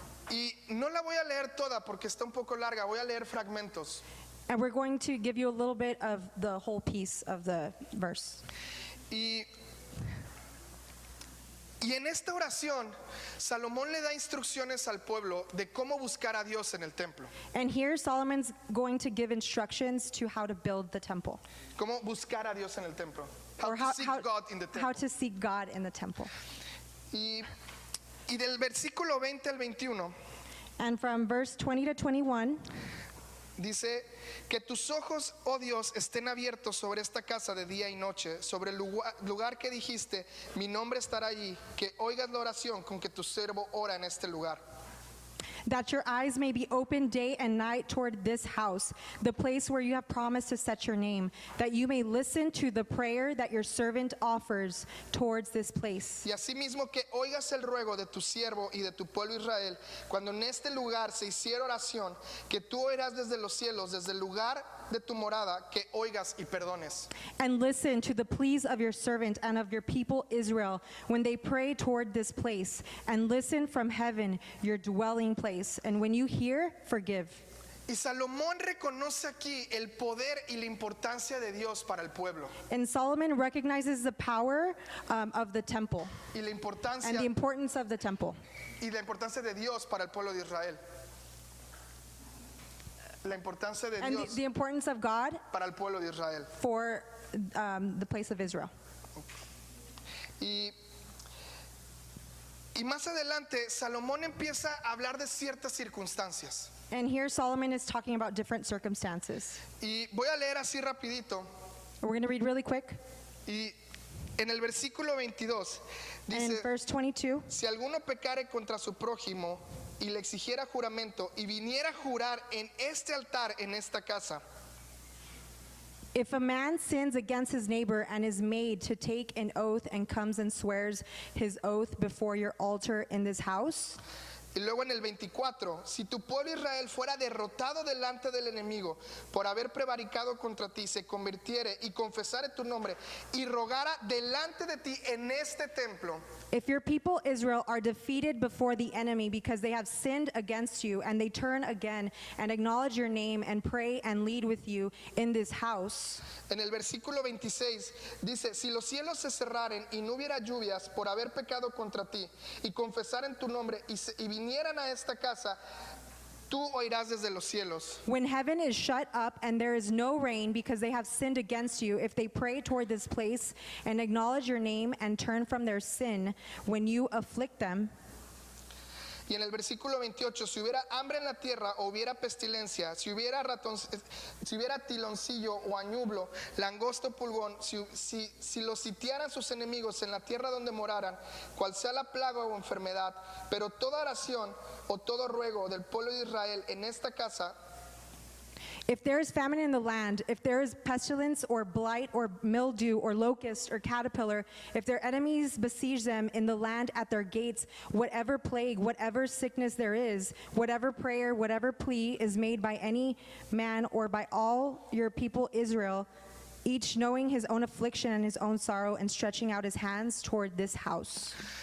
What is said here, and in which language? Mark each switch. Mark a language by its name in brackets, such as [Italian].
[Spanish] Y no la voy a leer toda porque está un poco larga, voy a leer fragmentos. [English] And we're going to give you a little bit of the whole piece of the verse. [Spanish] Y en esta oración, Salomón le da instrucciones al pueblo de cómo buscar a Dios en el templo. [English] And here Solomon's going to give instructions to how to build the temple, [Spanish] Cómo buscar a Dios en el templo. [English] How or to seek God in the how temple. to seek God in the temple. [Spanish] Y del versículo 20 al 21 [English] And from verse 20 to 21, [Spanish] dice que tus ojos, oh Dios, estén abiertos sobre esta casa de día y noche, sobre el lugar que dijiste, mi nombre estará allí, que oigas la oración con que tu siervo ora en este lugar. [English] that your eyes may be open day and night toward this house, the place where you have promised to set your name, that you may listen to the prayer that your servant offers towards this place. [Spanish] Y asimismo que oigas el ruego de tu siervo y de tu pueblo Israel, cuando en este lugar se hiciera oración, que tú oirás desde los cielos, desde el lugar de tu morada, que oigas y perdones. [English] And listen to the pleas of your servant and of your people Israel when they pray toward this place, and listen from heaven, your dwelling place. And when you hear, forgive. [Spanish] Y Salomón reconoce aquí el poder y la importancia de Dios para el pueblo [English] And Solomon recognizes the power of the temple [Spanish] y la importancia [English] and the importance of the temple [Spanish] de Dios para el pueblo de Israel. La importancia de [English] and [Spanish] Dios [English] the importance of God [Spanish] para el pueblo de Israel. [English] for the place of Israel. [Spanish] Y más adelante Salomón empieza a hablar de ciertas circunstancias. [English] And here Solomon is talking about different circumstances. [Spanish] Y voy a leer así rapidito. [English] We're going to read really quick. [Spanish] Y en el versículo 22 [English] And in [Spanish] dice, [English] verse 22, [Spanish] si alguno pecare contra su prójimo y le exigiera juramento y viniera a jurar en este altar, en esta casa, [English] if a man sins against his neighbor and is made to take an oath and comes and swears his oath before your altar in this house, [Spanish] y luego en el 24, si tu pueblo Israel fuera derrotado delante del enemigo por haber prevaricado contra ti, se convirtiere y confesare tu nombre y rogara delante de ti en este templo, [English] if your people Israel are defeated before the enemy because they have sinned against you, and they turn again and acknowledge your name and pray and lead with you in this house, [Spanish] en el versículo 26 dice, si los cielos se cerraren y no hubiera lluvias por haber pecado contra ti y confesaren tu nombre y vinieran a esta casa, tú oirás desde los cielos. [English] when heaven is shut up and there is no rain because they have sinned against you, if they pray toward this place and acknowledge your name and turn from their sin when you afflict them, [Spanish] Y en el versículo 28, si hubiera hambre en la tierra o hubiera pestilencia, si hubiera tiloncillo o añublo, langosto pulgón, si los sitiaran sus enemigos en la tierra donde moraran, cual sea la plaga o enfermedad, pero toda oración o todo ruego del pueblo de Israel en esta casa, [English] If there is famine in the land, if there is pestilence or blight or mildew or locust or caterpillar, if their enemies besiege them in the land at their gates, whatever plague, whatever sickness there is, whatever prayer, whatever plea is made by any man or by all your people Israel, each knowing his own affliction and his own sorrow and stretching out his hands toward this house.